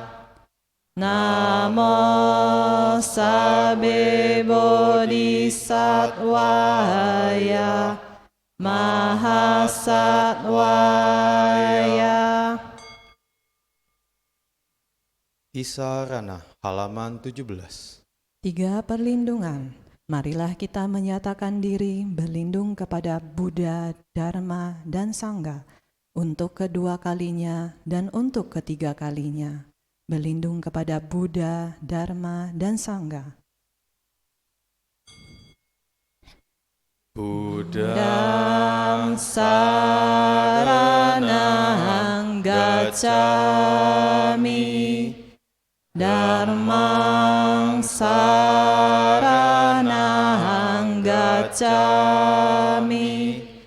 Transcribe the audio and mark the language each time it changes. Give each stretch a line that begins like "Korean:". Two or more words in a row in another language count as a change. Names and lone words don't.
Pali: Namo Sabbe Bodhisattvaya Mahasattvaya.
Indonesian: Isarana halaman 17. 3 perlindungan. Marilah kita menyatakan diri berlindung kepada Buddha, Dharma, dan Sangha untuk kedua kalinya dan untuk ketiga kalinya. Berlindung kepada Buddha, Dharma, dan Sangha.
Pali: Buddhang saranang gacchami. Dharmang saranang gacchami.